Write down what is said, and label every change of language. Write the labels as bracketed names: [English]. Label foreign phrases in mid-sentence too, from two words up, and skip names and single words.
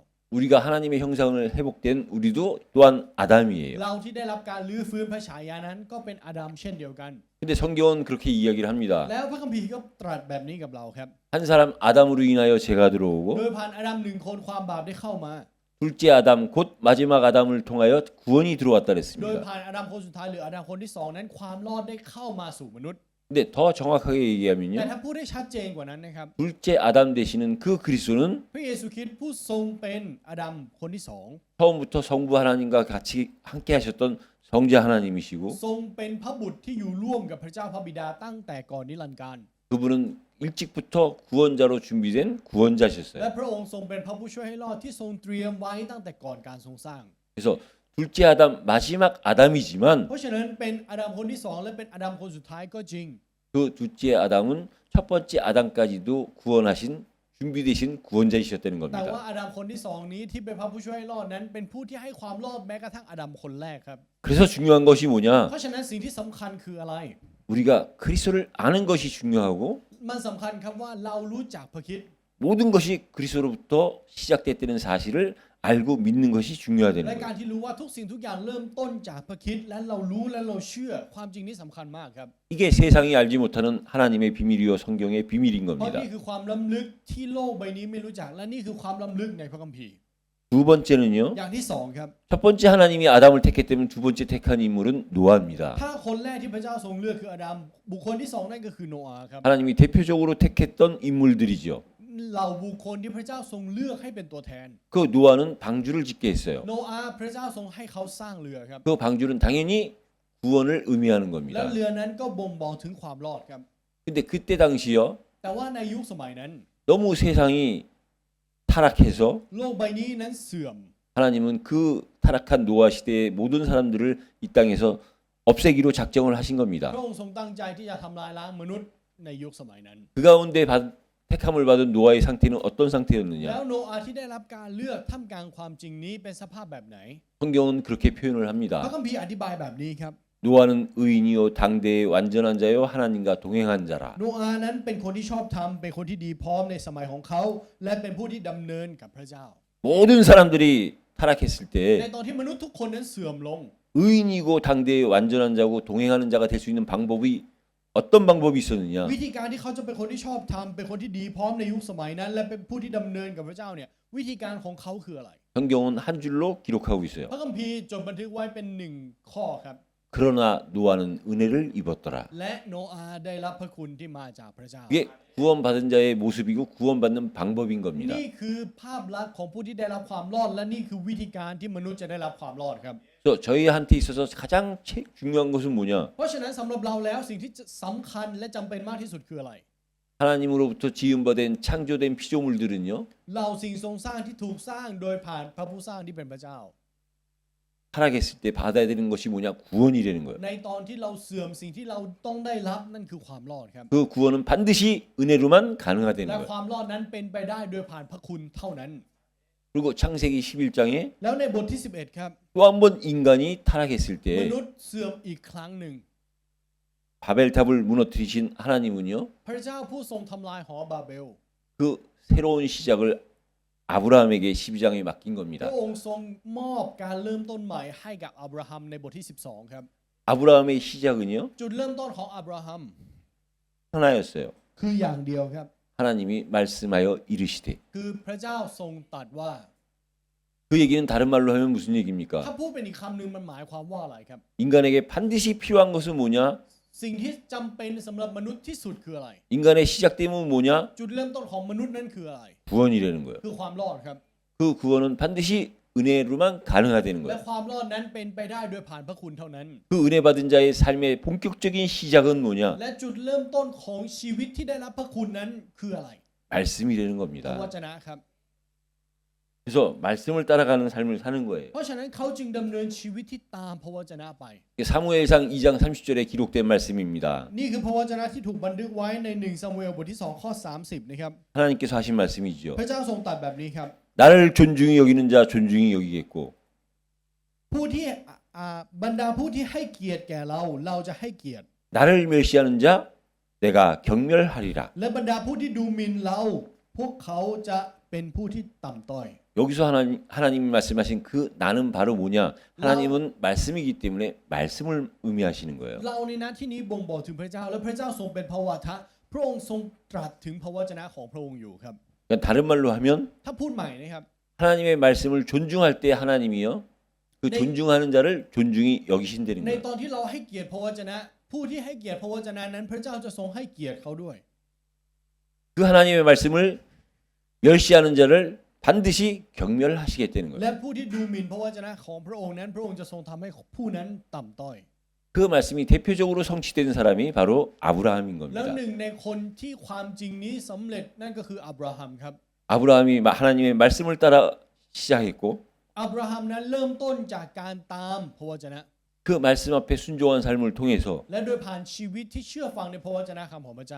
[Korean] 우리가 하나님의 형상을 회복된 우리도 또한 아담이에요. [Thai] เราที่ได้รับการลื้อฟื้นพระฉายานั้นก็เป็นอาดัมเช่นเดียวกัน [Korean] 근데 성경은 그렇게 이야기를 합니다. [Thai] แล้วพระคัมภีร์ก็ตรัสแบบนี้กับเราครับ [Korean] 한 사람 아담으로 인하여 죄가 [Thai] โด [Korean] 들어오고 [Thai] ยผ่านอาดัมหนึ่งคนความบาปได้เข้ามา [Korean] 둘째 아담 곧 마지막 아담을 통하여 구원이 들어왔다 [Thai] โดย [Korean] 그랬습니다. [Thai] ผ่านอาดัมคนสุดท้ายหรืออาดัมคนที่สองนั้นความรอดได้เข้ามาสู่มนุษย์ [Korean] 근데 더 정확하게 [Thai] แต่ [Korean] 얘기하면요. [Thai] ถ้าพูดได้ชัดเจนกว่านั้นนะครับ [Korean] 둘째 아담 되시는 그 그리스도는 [Thai] พระเยซูคริสต์ผู้ทรงเป็นอาดัมคนที่สอง [Korean] 처음부터 성부 하나님과 같이 함께 하셨던 성자 하나님이시고 [Thai] ทรงเป็นพระบุตรที่อยู่ร่วมกับพระเจ้าพระบิดาตั้งแต่ก่อนนิรันดร์กาล [Korean] 그분은 일찍부터 구원자로 준비된 구원자셨어요. [Thai] และพระองค์ทรงเป็นพระผู้ช่วยให้รอดที่ทรงเตรียมไว้ตั้งแต่ก่อนการทรงสร้าง [Korean] 그래서 둘째 아담 마지막 아담이지만 [Thai] เพราะฉะนั้นเป็นอาดัมคนที่สองและเป็นอาดัมคนสุดท้ายก็จริง [Korean] 그 둘째 아담은 첫 번째 아담까지도 구원하신 준비되신 구원자이셨다는 [Thai] แต่ [Korean] 겁니다. [Thai] ว่าอาดัมคนที่สองนี้ที่เป็นพระผู้ช่วยให้รอดนั้นเป็นผู้ที่ให้ความรอดแม้กระทั่งอาดัมคนแรกครับ [Korean] 그래서 중요한 것이 뭐냐? [Thai] เพราะฉะนั้นสิ่งที่สำคัญคืออะไร [Korean] 우리가 그리스도를 아는 것이 중요하고 [Thai] มันสำคัญครับว่าเรารู้จักพระคริสต์ [Korean] 모든 것이 그리스도로부터 시작됐다는 사실을 알고 믿는 것이 [Thai] และ [Korean] 중요하다는 [Thai] การ [Korean] 거예요. [Thai] ที่รู้ว่าทุกสิ่งทุกอย่างเริ่มต้นจากพระคริสต์และเรารู้และเราเชื่อความจริงนี้สำคัญมากครับ [Korean] 이게 세상이 알지 못하는 하나님의 비밀이요 성경의 비밀인 [Thai] เพราะ [Korean] 겁니다. [Thai] นี่คือความล้ำลึกที่โลกใบนี้ไม่รู้จักและนี่คือความล้ำลึกในพระคัมภีร์ [Korean] 두 번째는요. [Thai] อย่างที่สองครับ [Korean] 첫 번째 하나님이 아담을 택했기 때문에 두 번째 택한 인물은 노아입니다. [Thai] ถ้าคนแรกที่พระเจ้าทรงเลือกคืออาดัมบุคคลที่สองนั่นก็คือโนอาห์ครับ [Korean] 하나님이 대표적으로 택했던 인물들이죠. [Thai] เหล่าบุคคลที่พระเจ้าทรงเลือกให้เป็นตัวแทน [Korean] 그 노아는 방주를 짓게 했어요. [Thai] โนอาห์พระเจ้าทรงให้เขาสร้างเรือครับ [Korean] 그 방주는 당연히 구원을 의미하는 [Thai] และ [Korean] 겁니다. [Thai] เรือนั้นก็บ่งบอกถึงความรอดครับ [Korean] 근데 그때 당시요 [Thai] แต่ว่าในยุคสมัยนั้น [Korean] 너무 세상이 타락해서 [Thai] โลกใบนี้นั้นเสื่อม [Korean] 하나님은 그 타락한 노아 시대의 모든 사람들을 이 땅에서 없애기로 작정을 하신 [Thai] พ [Korean] 겁니다. [Thai] ระองค์ทรงตั้งใจที่จะทำลายล้างมนุษย์ในยุคสมัยนั้น [Korean] 그 가운데 택함을 받은 노아의 상태는 어떤 [Thai] แล้ว [Korean] 상태였느냐? [Thai] โนอาห์ที่ได้รับการเลือกท่ามกลางความจริงนี้เป็นสภาพแบบไหน [Korean] 성경은 그렇게 표현을 [Thai] พระ [Korean] 합니다. [Thai] คัมภีร์อธิบายแบบนี้ครับ [Korean] 노아는 의인이요 당대의 완전한 자요 하나님과 동행한 자라. [Thai] โนอาห์นั้นเป็นคนที่ชอบธรรมเป็นคนที่ดีพร้อมในสมัยของเขา และเป็นผู้ที่ดำเนินกับพระเจ้า [Korean] 모든 사람들이 타락했을 [Thai] ใน [Korean] 때 [Thai] ตอนที่มนุษย์ทุกคนนั้นเสื่อมลง [Korean] 의인이고 당대의 완전한 자고 동행하는 자가 될 수 있는 방법이 어떤 방법이 있었느냐? [Thai] วิธีการที่เขาจะเป็นคนที่ชอบธรรมเป็นคนที่ดีพร้อมในยุคสมัยนั้น และเป็นผู้ที่ดำเนินกับพระเจ้าเนี่ยวิธีการของเขาคืออะไร [Korean] 성경은 한 줄로 기록하고 있어요. [Thai] พระคัมภีร์จดบันทึกไว้เป็นหนึ่งข้อครับ [Korean] 그러나 노아는 은혜를 입었더라. [Thai] และโนอาห์ได้รับพระคุณที่มาจากพระเจ้า [Korean] 이게 구원받은 자의 모습이고 구원받는 방법인 겁니다. [Thai] นี่คือภาพลักษณ์ของผู้ที่ได้รับความรอดและนี่คือวิธีการที่มนุษย์จะได้รับความรอดครับ [Korean] 그래서 저희한테 있어서 가장 중요한 것은 뭐냐? [Thai] เพราะฉะนั้นสำหรับเราแล้วสิ่งที่สำคัญและจำเป็นมากที่สุดคืออะไร [Korean] 하나님으로부터 지음받은 창조된 피조물들은요. [Thai] เราสิ่งทรงสร้างที่ถูกสร้างโดยผ่านพระผู้สร้างที่เป็นพระเจ้า [Korean] 타락했을 때 받아야 되는 것이 뭐냐? 구원이라는 거예요. [Thai] ในตอนที่เราเสื่อมสิ่งที่เราต้องได้รับนั่นคือความรอดครับ [Korean] 그 구원은 반드시 은혜로만 가능하다는 [Thai] และ [Korean] 거예요. [Thai] ความรอดนั้นเป็นไปได้โดยผ่านพระคุณเท่านั้น [Korean] 그리고 창세기 11장에 [Thai] แล้วในบทที่ 11 ครับ [Korean] 또 한 번 인간이 타락했을 [Thai] ม [Korean] 때 [Thai] นุษย์เสื่อมอีกครั้งหนึ่ง [Korean] 바벨탑을 무너뜨리신 하나님은요. [Thai] พระเจ้าผู้ทรงทำลายหอบาเบล [Korean] 그 새로운 시작을 아브라함에게 12장에 맡긴 [Thai] พ [Korean] 겁니다. [Thai] ระองค์ทรงมอบการเริ่มต้นใหม่ให้กับอับราฮัมในบทที่ 12 ครับ [Korean] 아브라함의 시작은요. [Thai] จุดเริ่มต้นของอับราฮัม [Korean] 하나였어요. [Thai] คืออย่างเดียวครับ [Korean] 하나님이 말씀하여 이르시되. [Thai] คือพระเจ้าทรงตรัสว่า [Korean] 그 얘기는 다른 말로 하면 무슨 [Thai] ถ้า [Korean] 얘기입니까? [Thai] พูดเป็นอีกคำหนึ่งมันหมายความว่าอะไรครับ [Korean] 인간에게 반드시 필요한 것은 뭐냐? [Thai] สิ่งที่จำเป็นสำหรับมนุษย์ที่สุดคืออะไร [Korean] 인간의 시작됨은 뭐냐? [Thai] จุดเริ่มต้นของมนุษย์นั้นคืออะไร [Korean] 구원이라는 거예요. [Thai] คือความรอดครับ [Korean] 그 구원은 반드시 은혜로만 가능하다는 [Thai] และ [Korean] 거예요. [Thai] ความรอดนั้นเป็นไปได้โดยผ่านพระคุณเท่านั้น [Korean] 그 은혜 받은 자의 삶의 본격적인 시작은 뭐냐? [Thai] และจุดเริ่มต้นของชีวิตที่ได้รับพระคุณนั้นคืออะไร [Korean] 말씀이라는 [Thai] พระว [Korean] 겁니다. [Thai] จนะครับ [Korean] 그래서 말씀을 따라가는 삶을 사는 거예요. [Thai] เพราะฉะนั้นเขาจึงดำเนินชีวิตที่ตามพระวจนะไป [Korean] 사무엘상 2장 30절에 기록된 말씀입니다. [Thai] นี่คือพระวจนะที่ถูกบันทึกไว้ใน1ซามูเอลบทที่2ข้อ30นะครับ [Korean] 하나님께서 하신 말씀이죠. [Thai] พระเจ้าทรงตรัสแบบนี้ครับ [Korean] 나를 존중히 여기는 자 존중히 여기겠고 [Thai] ผู้ที่บรรดาผู้ที่ให้เกียรติแก่เราเราจะให้เกียรติ [Korean] 나를 멸시하는 자 내가 경멸하리라. [Thai] และบรรดาผู้ที่ดูหมิ่นเราพวกเขาจะเป็นผู้ที่ต่ำต้อย [Korean] 여기서 하나님이 말씀하신 그 나는 바로 뭐냐? 하나님은 말씀이기 때문에 말씀을 의미하시는 거예요. [Thai] เราในนั้นที่นี้บ่งบอกถึงพระเจ้าและพระเจ้าทรงเป็นพระวจนะพระองค์ทรงตรัสถึงพระวจนะของพระองค์อยู่ครับ [Korean] 그러니까 다른 말로 하면 [Thai] ถ้าพูดใหม่นะครับ [Korean] 하나님의 말씀을 존중할 때 하나님이요. 그 네. 존중하는 자를 존중히 여기신다는 [Thai] ใน [Korean] 거예요. [Thai] ตอนที่เราให้เกียรติพระวจนะผู้ที่ให้เกียรติพระวจนะนั้นพระเจ้าจะทรงให้เกียรติเขาด้วย [Korean] 그 하나님의 말씀을 멸시하는 자를 반드시 경멸하시겠다는 거예요. [Thai] และผู้ที่ดูหมิ่นพระวจนะของพระองค์นั้นพระองค์จะทรงทำให้ผู้นั้นต่ำต้อย [Korean] 그 말씀이 대표적으로 성취된 사람이 바로 아브라함인 [Thai] แล้ว [Korean] 겁니다. [Thai] หนึ่งในคนที่ความจริงนี้สำเร็จนั่นก็คืออับราฮัมครับ [Korean] 아브라함이 하나님의 말씀을 따라 시작했고 [Thai] อับราฮัมนั้นเริ่มต้นจากการตามพระวจนะ [Korean] 그 그 말씀 앞에 순종한 삶을 통해서 [Thai] และโดยผ่านชีวิตที่เชื่อฟังในพระวจนะคำของพระเจ้า